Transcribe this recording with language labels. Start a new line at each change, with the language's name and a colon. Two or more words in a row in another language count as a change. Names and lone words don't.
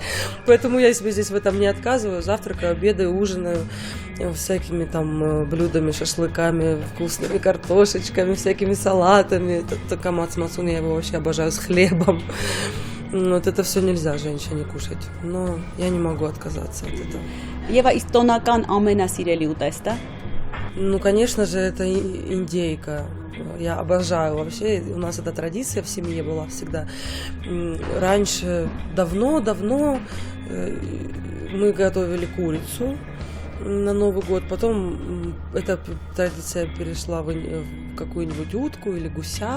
Russian: Поэтому я себе здесь в этом не отказываю. Завтракаю, обедаю, ужинаю всякими там блюдами, шашлыками, вкусными картошечками, всякими салатами. Камац мацун, я его вообще обожаю с хлебом. Вот это все нельзя женщине кушать, но я не могу отказаться от этого.
Armenian: Եվ իսկ տոնական ամենասիրելի ուտեստը։
Russian: Ну, конечно же, это индейка. Я обожаю вообще. У нас эта традиция в семье была всегда. Раньше, давно мы готовили курицу на Новый год. Потом эта традиция перешла в какую-нибудь утку или гуся.